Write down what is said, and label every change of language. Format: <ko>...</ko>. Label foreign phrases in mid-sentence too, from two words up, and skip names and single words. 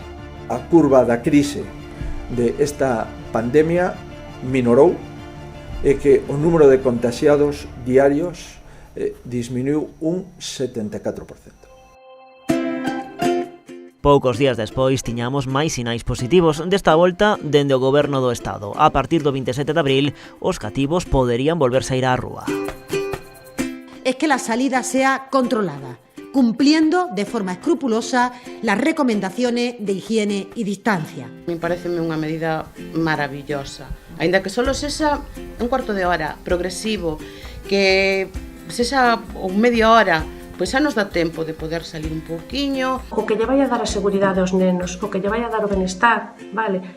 <gl>A curva da crise de esta pandemia minorou e que o número de contaxiados diarios disminuiu un 74%. Poucos días despois tiñamos máis sinais positivos, desta volta dende o Goberno do Estado. A partir do 27 de abril, os cativos poderían volverse a ir á rúa.</gl> <es>Es que la salida sea controlada, cumpliendo de forma escrupulosa las recomendaciones de higiene y distancia.</es> <gl>Me parece unha medida maravillosa, Aínda que solo sexa un cuarto de hora, progresivo, que sexa media hora, pois xa nos dá tempo de poder salir un pouquiño. O que lle vai a dar a seguridade aos nenos, o que lle vai a dar o benestar, vale?</gl>